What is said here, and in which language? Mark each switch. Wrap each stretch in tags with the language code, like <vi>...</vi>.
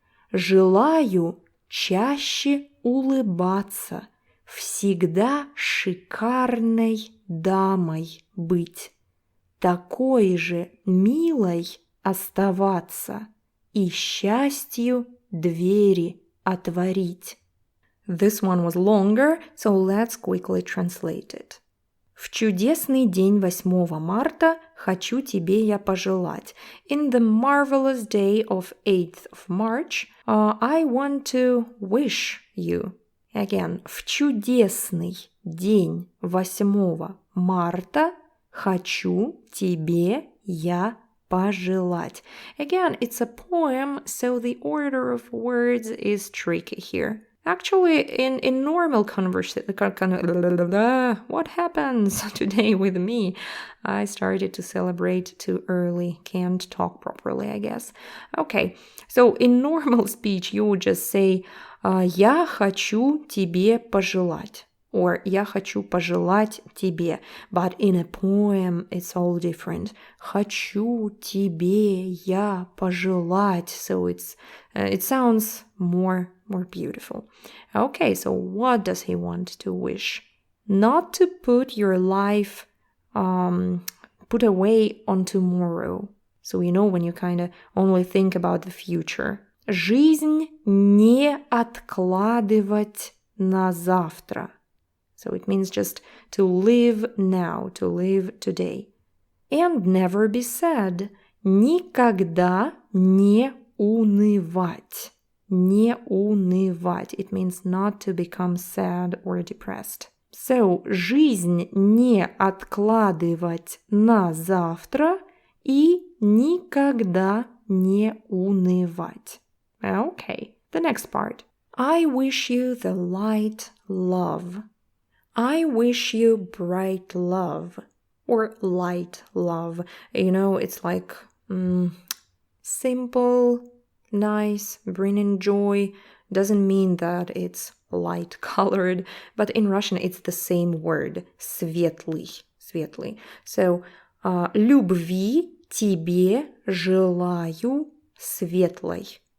<ru>Желаю чаще улыбаться, всегда шикарной дамой быть, такой же милой оставаться и счастью двери отворить.</ru> <en>This one was longer, so let's quickly translate it.</en> <ru>В чудесный день 8 марта хочу тебе я пожелать.</ru> <en>In the marvelous day of 8th of March, I want to wish you.</en> <ru>Again, в чудесный день 8 марта хочу тебе я пожелать.</ru> <en>Again, it's a poem, so the order of words is tricky here. Actually, in normal conversation, what happens today with me? I started to celebrate too early, can't talk properly, I guess. Okay, so in normal speech, you would just say,</en> <ru>я хочу тебе пожелать,</ru> <en>or</en> <ru>я хочу пожелать тебе.</ru> <en>But in a poem, it's all different.</en> <ru>Хочу тебе я пожелать.</ru> <en>So it sounds more beautiful. Okay, so what does he want to wish? Not to put your life put away on tomorrow. So you know when you kind of only think about the future.</en> <ru>Жизнь не откладывать на завтра.</ru> <en>So it means just to live now, to live today. And never be sad.</en> <ru>Никогда не унывать. Не унывать.</ru> <en>It means not to become sad or depressed.</en> <ru>So, жизнь не откладывать на завтра и никогда не унывать.</ru> <en>Okay, the next part. I wish you the light love. I wish you bright love. Or light love. You know, it's like simple, nice, bringing joy. Doesn't mean that it's light colored, but in Russian it's the same word.</en> <ru>Светлый. Светлый. So, любви тебе желаю светлой.</ru>